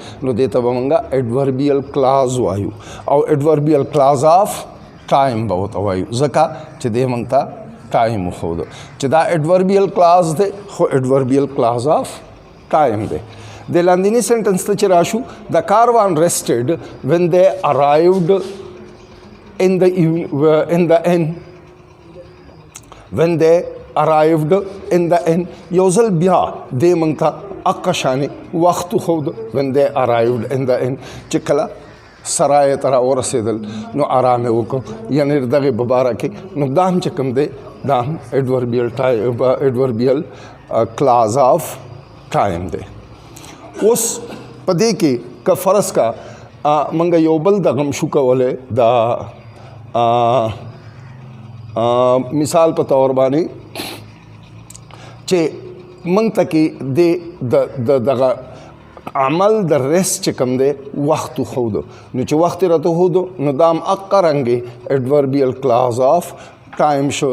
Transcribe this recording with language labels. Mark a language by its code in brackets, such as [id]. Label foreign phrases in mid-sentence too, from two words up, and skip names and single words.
[ps] نو دې ته به موږ [en] adverbial clause [ps] وایو او [en] adverbial clause of time [ps] به ورته وایو، ځکه چې دې موږ ته ټایم وښودو چې دا [en] adverbial clause [ps] دی خو [en] adverbial clause of time [ps] دی. د لاندینی سنټنس ته چې راشو، [en] the caravan rested when they arrived in the end when they arrived in the end [ps] یو ځل بیا دې موږ ته هغه شانې وخت وښود [en] when they arrived in the end [ps] چې کله سرای ته راورسېدل نو آرام یې وکړو، یعنې دغې په باره کې. نو دا هم چې کوم دی دا هم [en] adverbial clause of time [ps] دی. اوس په دې کې که فرض کا موږ یو بل دغه هم شو کولی، دا مثال په طور باندې چې موږ ته کې د دغه عمل د ریسټ چې کوم دی وخت وښودو، نو چې وخت یې راته وښودو نو دا هم هغه رنګې [en] adverbial clause of time [ps] شو.